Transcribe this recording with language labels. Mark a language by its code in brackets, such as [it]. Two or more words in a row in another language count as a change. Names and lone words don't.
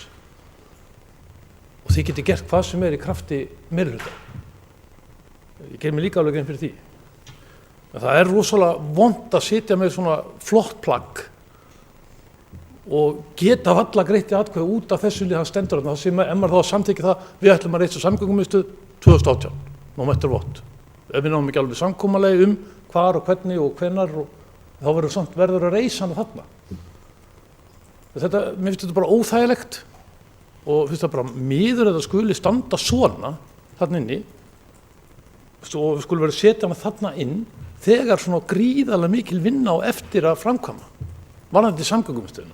[is] Og þið getið gert hvað sem er í krafti meirihluta. Ég ger mér líka alveg grein fyrir því. En það er rosalega vont að sitja með svona flott plagg og geta valla greitt í atkvæði út af þessu það stendur þarna. Það sem maður þá að samþykja það, við ætlum að reisa samgöngumiðstöð 2018, [en] no matter what. [is] Ef við náum ekki alveg samkomulagi hvar og hvernig og hvenær, þá verður að reisa hana þarna. Mér finnst þetta bara óþægilegt og finnst það bara miður að það skuli standa svona þarna inni og við skulum vera að setja hana þarna inn þegar svona gríðarlega mikil vinna á eftir að framkvæma varðandi samgöngumiðstöðina.